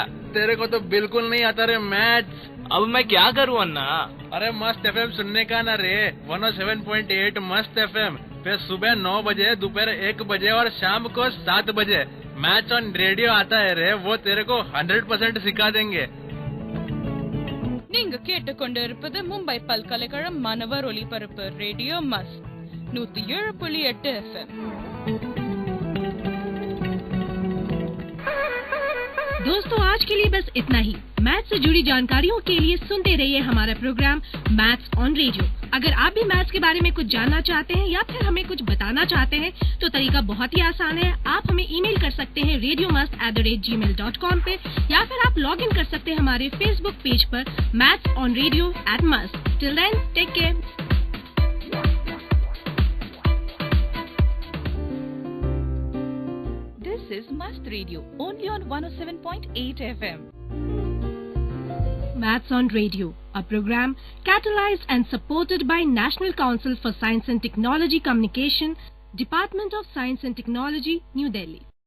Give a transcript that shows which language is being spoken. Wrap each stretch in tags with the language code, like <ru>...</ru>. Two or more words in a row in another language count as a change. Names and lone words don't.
<hi>तेरे को तो बिल्कुल नहीं आता रे मैथ्स। अब मैं क्या करूँ अन्ना? अरे मस्त FM सुनने का ना रे, 107.8 मस्त FM फिर सुबह 9 बजे, दोपहर 1 बजे और शाम को 7 बजे मैथ्स ऑन रेडियो आता है रे, वो तेरे को 100% सिखा देंगे।</hi> <ta>நீங்க கேட்டுக்கொண்டிருப்பது மும்பை பல்கலைக்கழகம் மாணவர் ஒலிபரப்பு ரேடியோ மஸ்ட் 107.8 FM.</ta> <hi>दोस्तों, आज के लिए बस इतना ही। मैथ्स से जुड़ी जानकारियों के लिए सुनते रहिए हमारा प्रोग्राम मैथ्स ऑन रेडियो। अगर आप भी मैथ्स के बारे में कुछ जानना चाहते हैं या फिर हमें कुछ बताना चाहते हैं तो तरीका बहुत ही आसान है। आप हमें ईमेल कर सकते हैं radiomust@gmail.com पे, या फिर आप</hi> <en>log in</en> <hi>कर सकते हैं हमारे</hi> <en>Facebook page</en> <hi>पर mathsonradio@must.</hi> <en>Till then, take care. This is Must Radio, only on 107.8 FM. Maths on Radio, a program catalyzed and supported by National Council for Science and Technology Communication, Department of Science and Technology, New Delhi.</en>